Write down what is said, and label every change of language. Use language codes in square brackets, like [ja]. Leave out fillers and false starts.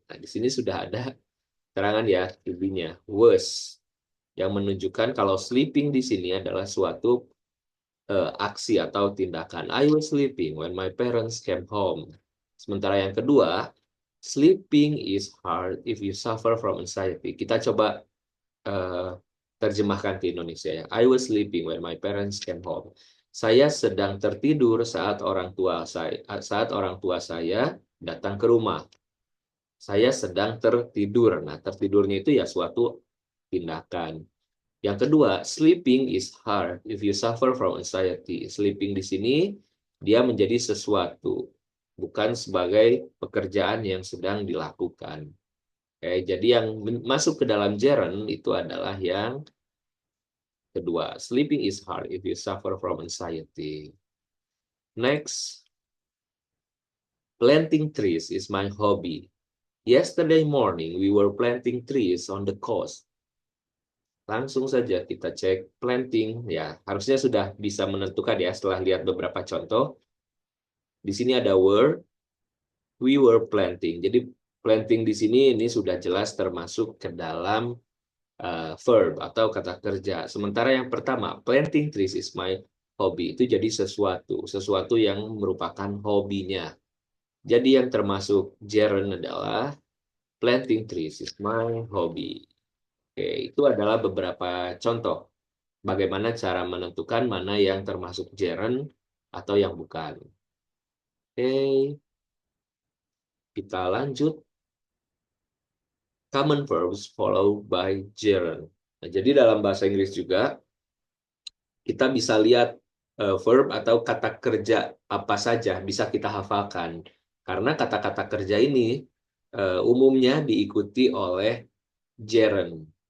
[id] Nah, di sini sudah ada terangan ya, to-be-nya, was, yang menunjukkan kalau sleeping di sini adalah suatu aksi atau tindakan. [en] I was sleeping when my parents came home. [id] Sementara yang kedua, [en] Sleeping is hard if you suffer from anxiety. [id] Kita coba terjemahkan ke Indonesia ya. [en] I was sleeping when my parents came home. [id] Saya sedang tertidur saat orang tua saya datang ke rumah. Saya sedang tertidur. Nah, tertidurnya itu ya suatu tindakan. Yang kedua, [en] sleeping is hard if you suffer from anxiety. [id] Sleeping di sini dia menjadi sesuatu, bukan sebagai pekerjaan yang sedang dilakukan. Oke, jadi yang masuk ke dalam gerund itu adalah yang kedua. [en] Sleeping is hard if you suffer from anxiety. Next, planting trees is my hobby. Yesterday morning, we were planting trees on the coast. [id] Langsung saja kita cek planting, ya harusnya sudah bisa menentukan ya setelah lihat beberapa contoh. Di sini ada were, [en] we were planting. [id] Jadi planting di sini ini sudah jelas termasuk ke dalam verb atau kata kerja. Sementara yang pertama, [en] planting trees is my hobby, [id] itu jadi sesuatu yang merupakan hobinya. Jadi yang termasuk gerund adalah [en] planting trees is my hobby. [id] Oke, itu adalah beberapa contoh bagaimana cara menentukan mana yang termasuk gerund atau yang bukan. Oke, kita lanjut. [en] Common verbs followed by gerund. [id] Nah, jadi dalam bahasa Inggris juga kita bisa lihat verb atau kata kerja apa saja bisa kita hafalkan. Karena kata-kata kerja ini umumnya diikuti oleh gerund.